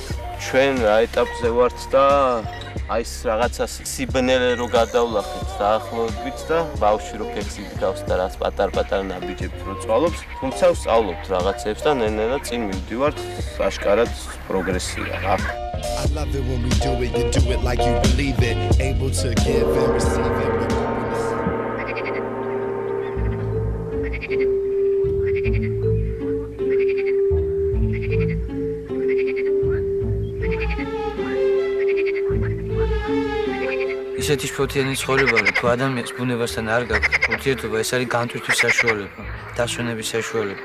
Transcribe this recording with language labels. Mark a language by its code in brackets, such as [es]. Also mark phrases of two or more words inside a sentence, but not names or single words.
[ka] ჩვენ რა ეტაპზე ვართ და აი ეს რაღაცა სიბნელე რო გადავლახეთ დაახლოებით და ბავშვი რო ფექსი გავს და რაც პატარ-პატარ ნაბიჯებს რო წვალობს, თუმცა ვსწავლობთ რაღაცებს და ნელ-ნელა წინ მივდივართ, აშკარად პროგრესია რა. [en] I love it when we do it, you do it like you believe it, able to give and receive it. [ka] ისეთი შფოთიანი ცხოვრება, რომ თუ ადამიანს ბუნებასთან არ გაქვს ურთიერთობა, ეს არის განტვირთვის საშუალება, დასვენების საშუალება.